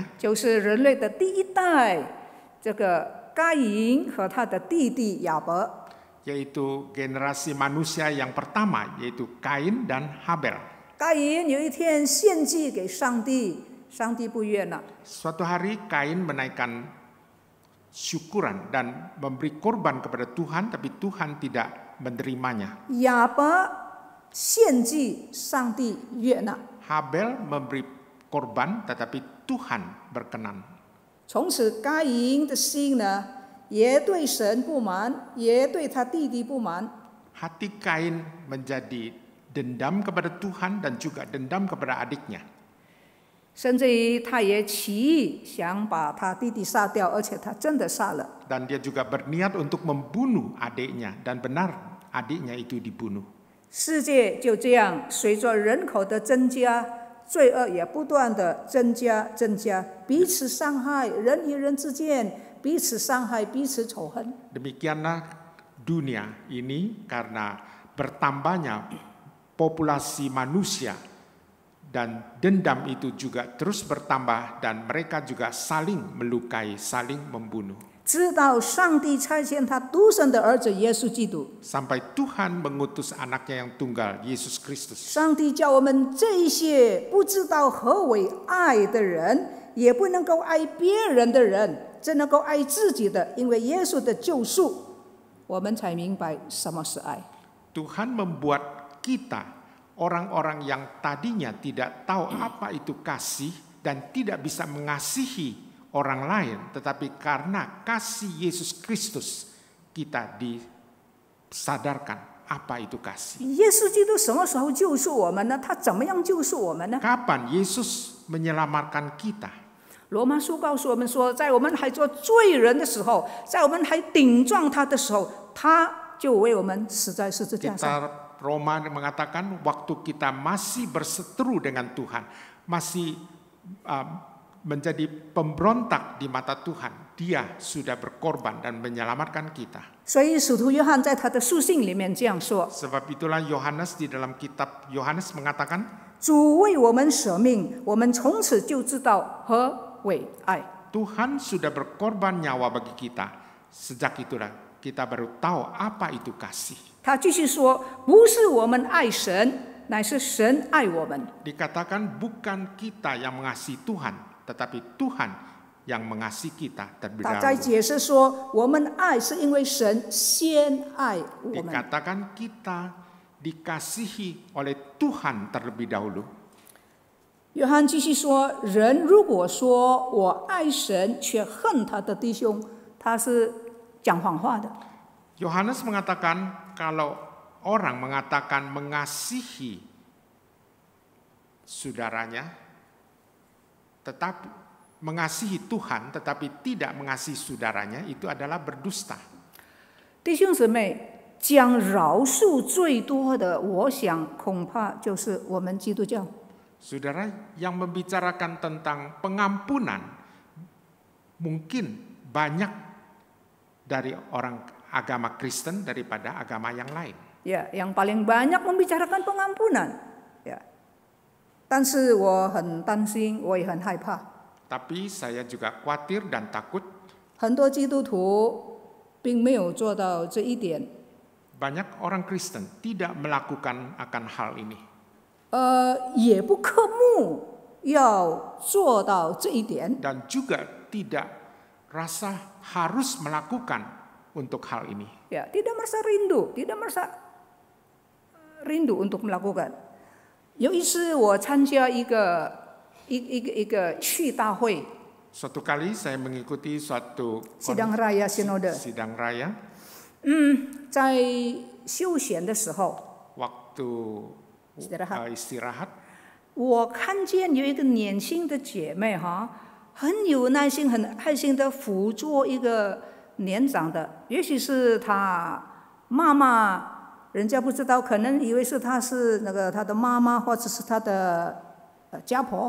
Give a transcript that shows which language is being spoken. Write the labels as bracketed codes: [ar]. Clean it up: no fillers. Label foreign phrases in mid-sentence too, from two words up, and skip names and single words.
[zh] 就是人类的第一代，这个该隐和他的弟弟亚伯。 [id] yaitu generasi manusia yang pertama, yaitu Kain dan Habel. [zh] 该隐有一天献祭给上帝，上帝不悦了。 [id] Suatu hari Kain menaikkan syukuran dan memberi korban kepada Tuhan, tapi Tuhan tidak menerimanya. [zh] 亚伯献祭，上帝悦纳。 [id] Habel memberi korban, tetapi Tuhan berkenan. [zh] 从此，该隐的心呢，也对神不满，也对他弟弟不满。 [id] Hati Kain menjadi dendam kepada Tuhan dan juga dendam kepada adiknya. [zh] 甚至于他也起意想把他弟弟杀掉，而且他真的杀了。 [id] Dan dia juga berniat untuk membunuh adiknya, dan benar adiknya itu dibunuh. [zh] 世界就这样随着人口的增加，罪恶也不断的增加，彼此伤害，人与人之间彼此伤害，彼此仇恨。 [id] Demikianlah dunia ini karena bertambahnya populasi manusia dan dendam itu juga terus bertambah dan mereka juga saling melukai, saling membunuh. [zh] 直到上帝差遣他独生的儿子耶稣基督， [id] Sampai Tuhan mengutus anaknya yang tunggal, Yesus Kristus. [zh] 上帝叫我们这一些不知道何为爱的人，也不能够爱别人的人，只能够爱自己的，因为耶稣的救赎，我们才明白什么是爱。 [id] Tuhan membuat kita, orang-orang yang tadinya tidak tahu apa itu kasih dan tidak bisa mengasihi orang lain, tetapi karena kasih Yesus Kristus kita disadarkan apa itu kasih. [zh] 耶稣基督什么时候救赎我们呢？他怎么样救赎我们呢？ [id] Kapan Yesus menyelamatkan kita? [zh] 罗马书告诉我们说，在我们还做罪人的时候，在我们还顶撞他的时候，他就为我们死在十字架上。 [id] Kita Roma mengatakan waktu kita masih berseteru dengan Tuhan, masih menjadi pemberontak di mata Tuhan, Dia sudah berkorban dan menyelamatkan kita. [zh] 所以使徒约翰在他的书信里面这样说： [id] Sebab itulah Yohanes di dalam kitab Yohanes mengatakan, [zh] 主为我们舍命，我们从此就知道何为爱。 [id] Tuhan sudah berkorban nyawa bagi kita. Sejak itulah kita baru tahu apa itu kasih. [zh] 他继续说，不是我们爱神，乃是神爱我们。 [id] Dikatakan bukan kita yang mengasihi Tuhan, tetapi Tuhan yang mengasihi kita terlebih [zh] 他在 [id] dahulu. [zh] 解释说，我们爱是因为神先爱我们。 [id] Dikatakan kita dikasihi oleh Tuhan terlebih dahulu. [zh] 约翰继续说，人如果说我爱神却恨他的弟兄，他是讲谎话的。 [id] Yohanes mengatakan kalau orang mengatakan mengasihi saudaranya, tetapi mengasihi Tuhan tetapi tidak mengasihi saudaranya, itu adalah berdusta. [zh] 弟兄姊妹，讲饶恕最多的，我想恐怕就是我们基督教。 [id] Saudara, yang membicarakan tentang pengampunan mungkin banyak dari orang agama Kristen daripada agama yang lain. Ya, yang paling banyak membicarakan pengampunan. Ya, [zh] 但是我很担心，我也很害怕。 [id] Tapi saya juga khawatir dan takut [zh] 很多基督徒并没有做到这一点。 [id] banyak orang Kristen tidak melakukan akan hal ini. [zh] 也不刻目要做到这一点。 [id] Dan juga tidak rasa harus melakukan untuk hal ini. Ya, tidak merasa rindu, tidak merasa rindu untuk melakukan. [zh] 有一次我参加一个去大会， [id] Suatu kali saya mengikuti suatu sidang raya sinode， sidang raya [zh] 在休闲的时候， [id] waktu istirahat. [zh] 我看见有一个年轻的姐妹哈，很有耐心、很爱心的辅助一个年长的，也许是她妈妈，人家不知道，可能以为是她是她的妈妈，或者是她的家婆。